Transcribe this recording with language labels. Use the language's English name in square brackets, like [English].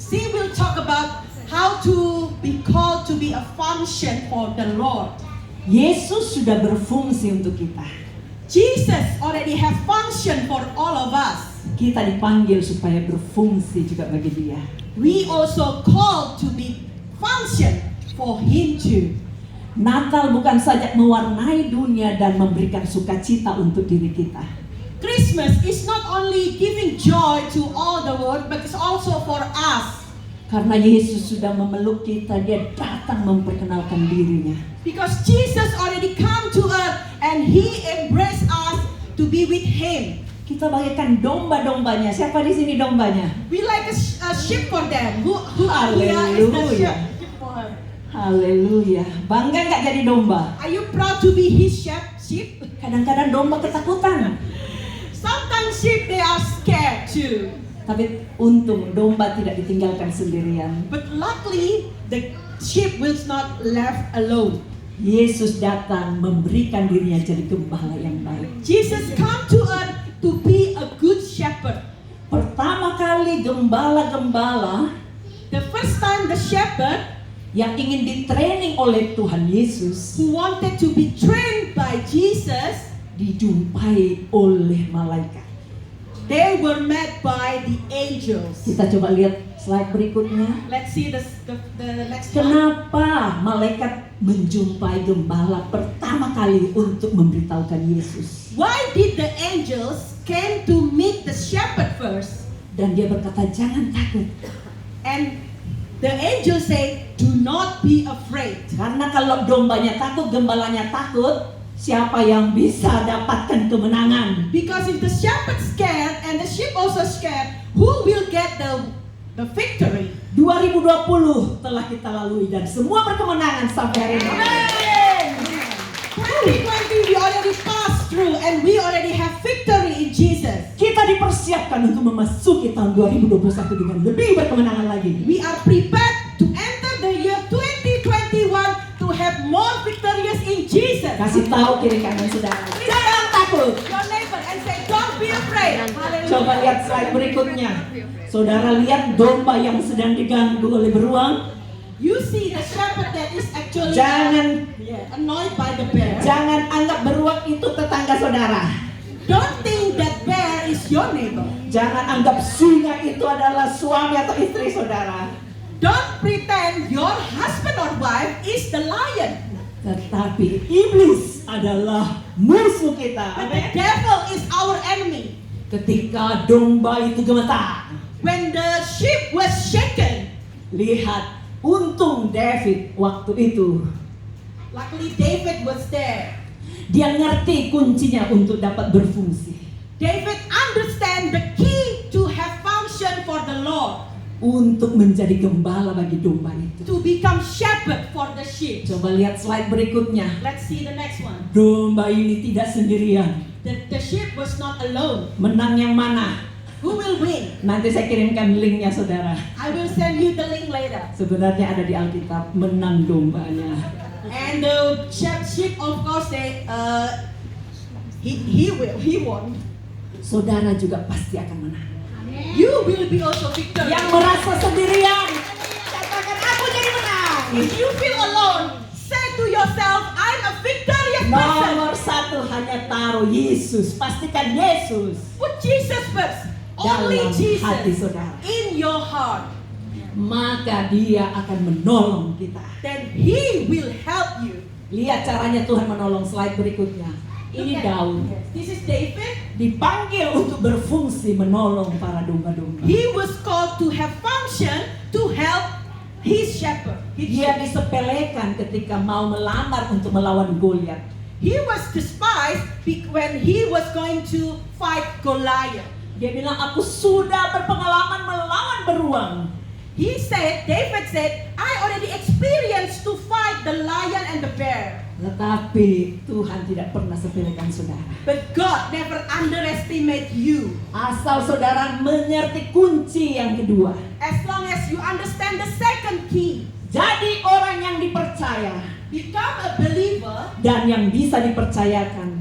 [English] We'll talk about how to be called to be a function for the Lord. [Indonesian] Yesus sudah berfungsi untuk kita. [English] Jesus already have function for all of us. [Indonesian] Kita dipanggil supaya berfungsi juga bagi Dia. [English] We also called to be function for Him too. [Indonesian] Natal bukan saja mewarnai dunia dan memberikan sukacita untuk diri kita. [English] Christmas is not only giving joy to all the world, but it's also for us. [Indonesian] Karena Yesus sudah memeluk kita, Dia datang memperkenalkan dirinya. [English] Because Jesus already come to us and He embraced us to be with Him. [Indonesian] Kita bagaikan domba-dombanya. Siapa di sini dombanya? [English] We like a sheep for them. Who are we? Is the [Indonesian] Haleluya. [English] sheep for her. [Indonesian] Haleluya. Bangga nggak jadi domba? [English] Are you proud to be His sheep? [Indonesian] Kadang-kadang domba ketakutan. [English] Sometimes sheep they are scared too. [Indonesian] Tapi untung domba tidak ditinggalkan sendirian. [English] But luckily the sheep will not left alone. [Indonesian] Yesus datang memberikan dirinya jadi gembala yang baik. [English] Jesus come to us to be a good shepherd. [Indonesian] Pertama kali gembala-gembala [English] The first time the shepherd [Indonesian] yang ingin ditraining oleh Tuhan Yesus [English] who wanted to be trained by Jesus, [Indonesian] dijumpai oleh malaikat. [English] they were met by the angels. [Indonesian] Kita coba lihat slide berikutnya. [English] Let's see the next one. [Indonesian] Kenapa malaikat menjumpai gembala pertama kali untuk memberitahukan Yesus? [English] Why did the angels came to meet the shepherd first? [Indonesian] Dan dia berkata, jangan takut. [English] And the angel say, do not be afraid. [Indonesian] Karena kalau dombanya takut, gembalanya takut, siapa yang bisa dapatkan kemenangan? [English] Because if the shepherd scared and the sheep also scared, who will get the victory? [Indonesian] 2020 telah kita lalui dan semua berkemenangan sampai hari ini. Amen. [English] 2020 we already passed through and we already have victory in Jesus. [Indonesian] Kita dipersiapkan untuk memasuki tahun 2021 dengan lebih berkemenangan lagi. [English] We are prepared to enter the year 2021 to have more victorious in Jesus. [Indonesian] Kasih tahu kiri kanan saudara, jangan takut. [English] Your neighbor and say, don't be afraid. Hallelujah. [Indonesian] Coba lihat slide berikutnya. Saudara lihat domba yang sedang diganggu oleh beruang. [English] You see the shepherd that is actually annoyed by the bear. [Indonesian] Jangan anggap beruang itu tetangga saudara. [English] Don't think that bear is your neighbor. [Indonesian] Jangan anggap singa itu adalah suami atau istri saudara. [English] Don't pretend your husband or wife is the lion. [Indonesian] Tetapi iblis adalah musuh kita. [English] But the devil is our enemy. [Indonesian] Ketika domba itu gemetar, [English] when the ship was shaken, [Indonesian] Lihat, untung David waktu itu. [English] luckily David was there. [Indonesian] Dia ngerti kuncinya untuk dapat berfungsi. [English] David understand the key to have function for the Lord, [Indonesian] Untuk menjadi gembala bagi domba itu. [English] to become shepherd for the sheep. [Indonesian] Coba lihat slide berikutnya. [English] Let's see the next one. [Indonesian] Domba ini tidak sendirian. [English] The sheep was not alone. [Indonesian] Menang yang mana? [English] Who will win? [Indonesian] Nanti saya kirimkan linknya saudara. [English] I will send you the link later. [Indonesian] Sebenarnya ada di Alkitab, menang dombanya. [English] And the sheep, of course, he won. [Indonesian] Saudara juga pasti akan menang. [English] You will be also victorious. [Indonesian] Yang merasa sendirian, katakan aku jadi menang. [English] If you feel alone, say to yourself, I'm a victorious person. [Indonesian] Nomor satu hanya taruh Yesus. Pastikan Yesus [English] Put Jesus first. Only [Indonesian] dalam hati [English] Jesus [Indonesian] saudara. [English] in your heart. [Indonesian] Maka dia akan menolong kita. [English] Then He will help you. [Indonesian] Lihat caranya Tuhan menolong, slide berikutnya. Ini [English] Look at- [Indonesian] Daud. [English] This is David. [Indonesian] Dipanggil untuk berfungsi menolong para domba-domba. [English] He was called to have function to help his shepherd. [Indonesian] Dia disepelekan ketika mau melamar untuk melawan Goliat. [English] He was despised when he was going to fight Goliath. [Indonesian] Dia bilang, aku sudah berpengalaman melawan beruang. [English] David said, I already experienced to fight the lion and the bear. [Indonesian] Tetapi Tuhan tidak pernah sepelekan saudara. [English] But God never underestimate you. [Indonesian] Asal saudara mengerti kunci yang kedua. [English] As long as you understand the second key, [Indonesian] Jadi orang yang dipercaya [English] become a believer [Indonesian] dan yang bisa dipercayakan